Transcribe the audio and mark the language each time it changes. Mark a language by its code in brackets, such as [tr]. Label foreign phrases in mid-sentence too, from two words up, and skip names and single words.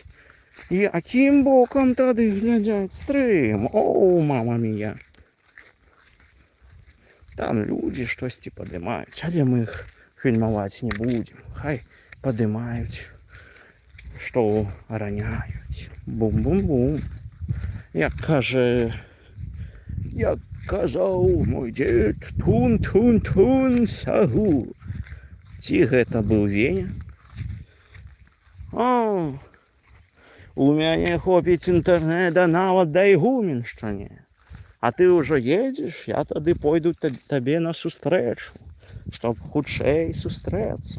[be] Якім бокам тады глядзяць стрым? О, мама мія. Там людзі штосьці падымаюць, але мы іх фільмаваць не будзем. Хай падымаюць, што раняюць. Бум-бум-бум. Як каже, як казав мой дед, тун-тун-тун, сагу. Ці гэта быў Веня. О, у мяне хопіць інтэрнэта нават да Ігуменшчыне. А ты ўжо едзеш, я тады пойду табе на сустрэчу, чтоб хутчэй сустрэцца.